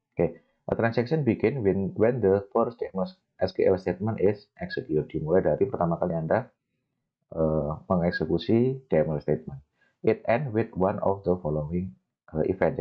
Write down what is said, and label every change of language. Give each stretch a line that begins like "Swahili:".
English: Oke, a transaction begin when the first SQL statement is executed.
Indonesian: Dimulai dari pertama kali Anda mengeksekusi DML statement.
English: It end with one of the following event.